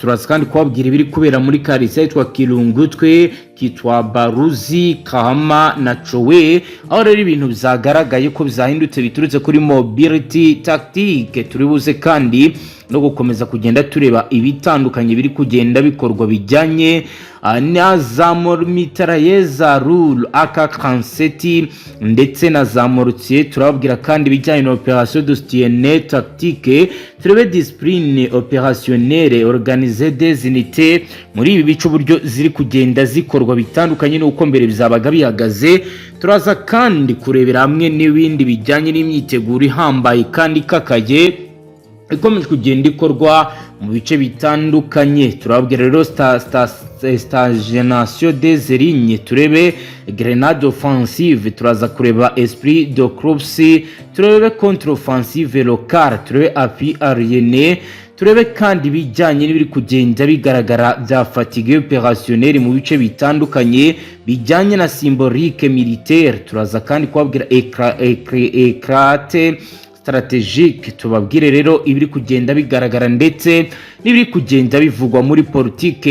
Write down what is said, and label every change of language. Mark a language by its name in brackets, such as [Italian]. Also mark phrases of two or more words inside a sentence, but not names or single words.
[Kinyarwanda] Turaza kandi kubabwira ibiri kubera muri Karisa yitwa Kirungutwe, kitwa Baruzi, Kahama na Chowe, aho rero ibintu byagaragaye ko bizahindutse biturutse kuri [French] mobility tactique. [Kinyarwanda] Turibuze kandi no gukomeza kugenda tureba ibitandukanye biri kugenda bikorwa bijyanye na za mitrailleuses rule AK-47 ndetse na za mortier. Turababwira kandi bijyanye na [French] opération de soutien tactique, [Kinyarwanda] turebe [French] discipline opérationnelle organisée des unités [Kinyarwanda] muri ibi bice uburyo ziri kugenda zikorwa bitandukanye n'uko mbere bizabaga bihagaze. Turaza kandi kurebera hamwe n'ibindi bijyanye n'imyiteguro ihambaye kandi kakaye ikomeje kugenda ikorwa mu bice bitandukanye. Turababwira rero [French] stagnation des lignes, turebe grenade offensive. [Kinyarwanda] Turaza kureba [French] esprit de corps, turebe contre offensive locale, [Kinyarwanda] turebe [French] appui aérienne, [Kinyarwanda] turebe kandi bijyanye n'ibiri kugenda bigaragara bya [French] fatigue opérationnelle [Kinyarwanda] mu bice bitandukanye bijyanye na [French] symbolique militaire. [Kinyarwanda] Turaza kandi kubabwira [French] écrate stratégique, [Kinyarwanda] tubabwire rero ibiri kugenda bigaragara ndetse n'ibiri kugenda bivugwa muri politique.